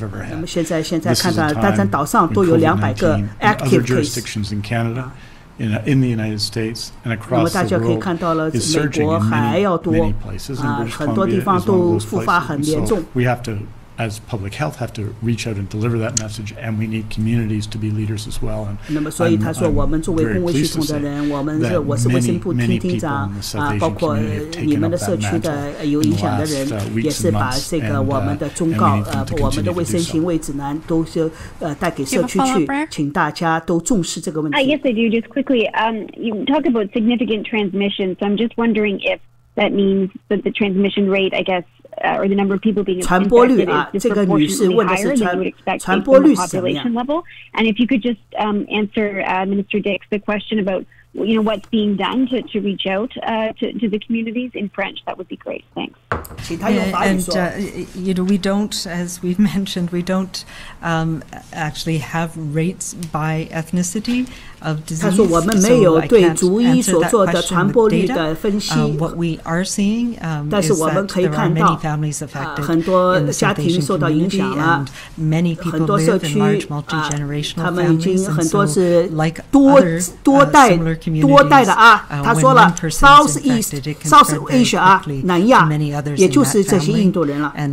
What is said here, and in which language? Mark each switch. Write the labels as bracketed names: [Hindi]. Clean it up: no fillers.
[Chinese] 那么现在看到，单单岛上都有200个 active case。 [English] In the United States and across the world, [Chinese] 那么大家可以看到了，美国还要多很多地方都复发很严重。 [English] We have to, as public health, have to reach out and deliver that message, and we need communities to be leaders as well. [Chinese] 那么，所以他说，我们作为公卫系统的人，我是卫生部厅长包括你们的社区的有影响的人，也是把这个我们的忠告我们的卫生行为指南都是带给社区去，请大家都重视这个问题。 [English] Yes, I do. Just quickly, you talk about significant transmission, so I'm just wondering if that means that the transmission rate, I guess, or the number of people being infected is disproportionately higher than you would expect based on the population level. And if you could just answer Minister Dix the question about what's being done to reach out to the communities in French, that would be great. Thanks. And we don't, as we've mentioned, we don't actually have rates by ethnicity of disease. [Chinese] 他说我们没有对族裔所做的传播率的分析。 [English] What we are seeing [Chinese] 但是我们可以看到很多家庭受到影响了，很多社区他们已经很多是多代的他说了 South Asia 南亚，也就是这些印度人了。